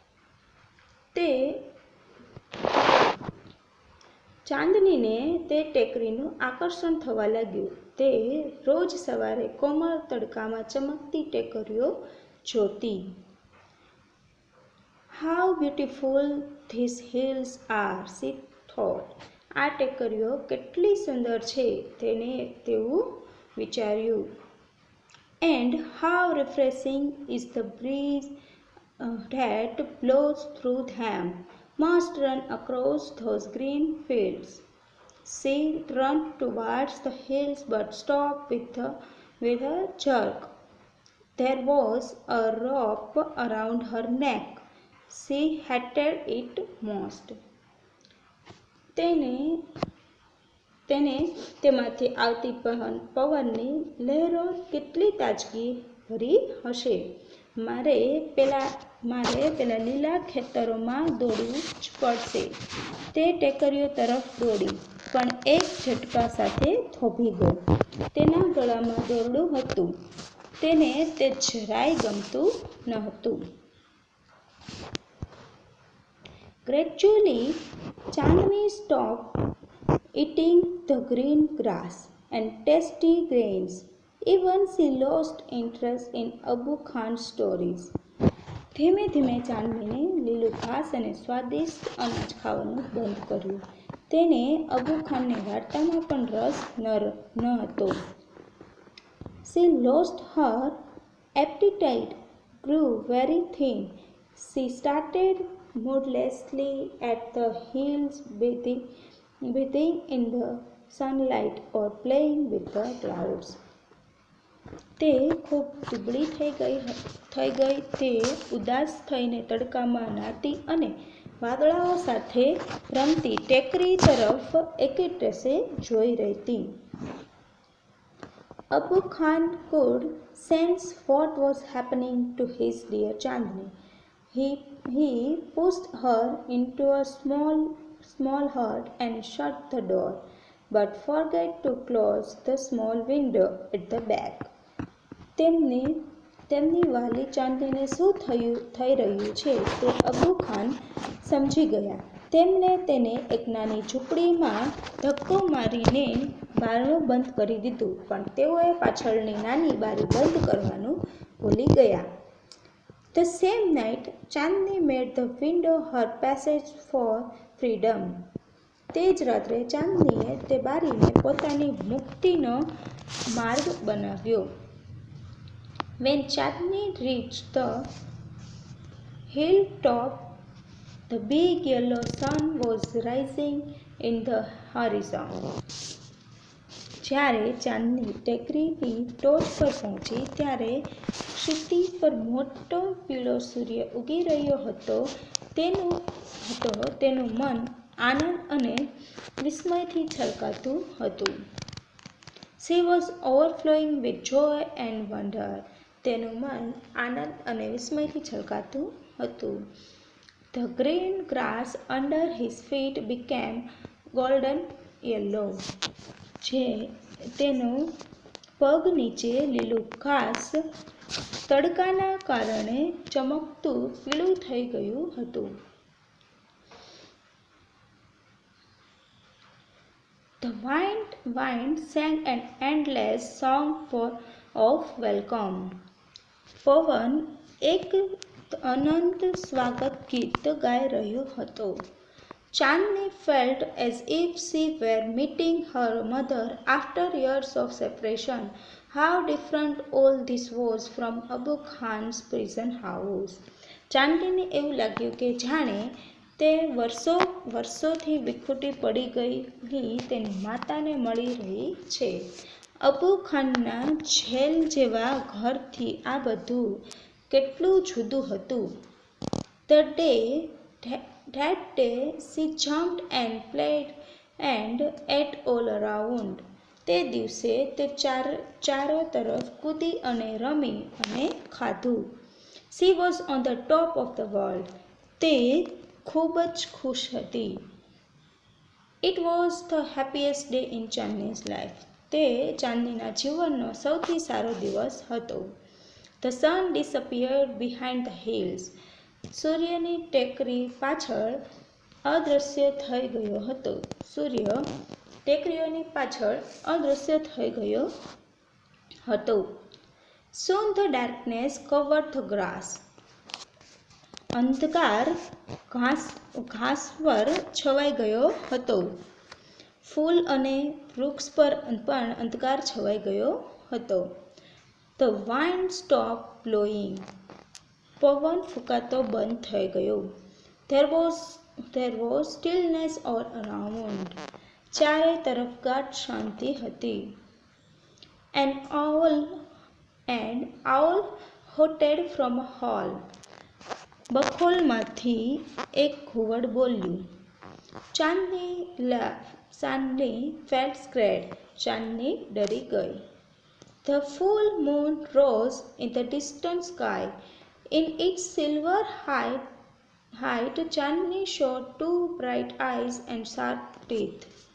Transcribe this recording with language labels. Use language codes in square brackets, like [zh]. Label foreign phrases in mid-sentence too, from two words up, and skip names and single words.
[gu] ચાંદનીને તે ટેકરીનું આકર્ષણ થવા લાગ્યું. તે રોજ સવારે કોમળ તડકામાં ચમકતી ટેકરીઓ જોતી. [en] How beautiful these hills are, she thought. [gu] આ ટેકરીઓ કેટલી સુંદર છે, તેવું વિચાર્યું. [en] And how refreshing is the breeze that blows through them. Must run across those green fields. She ran towards the hills but stopped with a jerk. There was a rope around her neck. She hated it most. [gu] તેને તેમાંથી આવતી પવનની લહેરો કેટલી તાજગી ભરી હશે. મારે પેલા લીલા ખેતરોમાં દોડવું જ પડશે. તે ટેકરીઓ તરફ દોડી, પણ એક ઝટકા સાથે થોભી ગઈ. તેના ગળામાં દોરડું હતું. તેને તે જરાય ગમતું ન હતું. [en] Gradually, Chandni stopped eating the green grass and tasty grains. Even she lost interest in Abu Khan's stories. [gu] ધીમે ધીમે ચાંદનીને લીલું ઘાસ અને સ્વાદિષ્ટ અનાજ ખાવાનું બંધ કર્યું. તેને અબુ ખાનની વાર્તામાં પણ રસ ન હતો. [en] She lost her appetite, grew very thin. She started moodlessly at the hills, bathing in the sunlight or playing with the clouds. [gu] તે ખૂબ દુબળી થઈ ગઈ. તે ઉદાસ થઈને તડકામાં નાતી અને વાદળાઓ સાથે રમતી ટેકરી તરફ એકટસે જોઈ રહેતી. [en] Abu Khan could sense what was happening to his dear Chandni. He pushed her into a small hut and shut the door, but forgot to close the small window at the back. [gu] તેમની વાલી ચાંદનીને શું થઈ રહ્યું છે તે અબુ ખાન સમજી ગયા. તેમણે તેને એક નાની ઝૂંપડીમાં ધક્કો મારીને બારણું બંધ કરી દીધું, પણ તેઓએ પાછળની નાની બારી બંધ કરવાનું ભૂલી ગયા. [en] The same night, Chandni made the window her passage for freedom. [gu] તે જ રાત્રે ચાંદનીએ તે બારીને પોતાની મુક્તિનો માર્ગ બનાવ્યો. [en] When Chandni reached the hilltop, the big yellow sun was rising in the horizon. [gu] જ્યારે ચાંદની ટેકરીની ટોચ પર પહોંચી ત્યારે ક્ષિતિજ પર મોટો પીળો સૂર્ય ઉગી રહ્યો હતો. તેનું મન આનંદ અને વિસ્મયથી છલકાતું હતું. [en] She was overflowing with joy and wonder. [gu] તેનું મન આનંદ અને વિસ્મયથી છલકાતું હતું. [en] The green grass under his feet became golden yellow. [gu] તેનો પગ નીચે લીલું ઘાસ તડકાના કારણે ચમકતું પીળું થઈ ગયું હતું. [en] The wind sang an endless song of welcome. [gu] પવન એક અનંત સ્વાગત ગીત ગાઈ રહ્યો હતો. [en] Chandni felt as if she were meeting her mother after years of separation. How different all this was from Abu Khan's prison house. [gu] ચાંદનીને એવું લાગ્યું કે જાણે તે વર્ષોથી વિખૂટી પડી ગયેલી તેની માતાને મળી રહી છે. અબુ ખાનના જેલ જેવા ઘરથી આ બધું કેટલું જુદું હતું. [en] That day she jumped and played and ate all around. [gu] તે દિવસે તે ચારો તરફ કૂદી અને રમી અને ખાધું. [en] She was on the top of the world. [gu] તે ખૂબ જ ખુશ હતી. [en] It was the happiest day in Chandni's life. [gu] તે ચાંદનીના જીવનનો સૌથી સારો દિવસ હતો. [en] The sun disappeared behind the hills. [gu] સૂર્યની ટેકરી પાછળ અદૃશ્ય થઈ ગયો હતો. સૂર્ય ટેકરીઓની પાછળ અદૃશ્ય થઈ ગયો હતો. [en] Soon the darkness covered the grass. [gu] અંધકાર ઘાસ પર છવાઈ ગયો હતો. ફૂલ અને વૃક્ષ પર પણ અંધકાર છવાઈ ગયો હતો. [en] The wind stopped blowing. [gu] પવન ફૂંકાતો બંધ થઈ ગયો. [en] There was stillness all around. [gu] ચારે તરફ ગાઢ શાંતિ હતી. [en] An owl hooted from a hole. [gu] બખોલમાંથી એક ઘુવડ બોલ્યું. [en] ચાંદની felt scared. [gu] ચાંદની ડરી ગઈ. [en] The full moon rose in the distant sky. In its silver height, Chandni saw two bright eyes and sharp teeth.